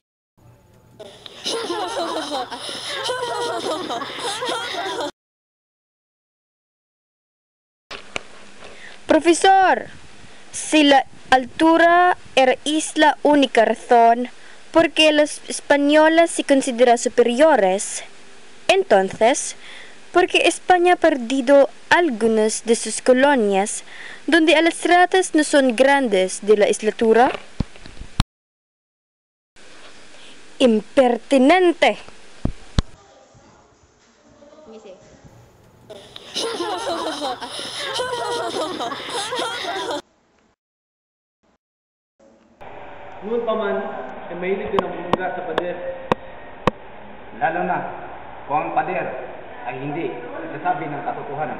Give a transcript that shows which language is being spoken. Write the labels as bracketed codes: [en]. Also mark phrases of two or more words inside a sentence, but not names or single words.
[es] Profesor, si la altura es la única razón por que los españoles se consideran superiores, entonces, ¿por qué España ha perdido algunas de sus colonias donde las ratas no son grandes de la estatura? ¡Impertinente! [tl] Noon pa man, ay mahilig din ang bumungga sa pader. Lalo na kung ang pader ay hindi nagsasabi ng katotohanan.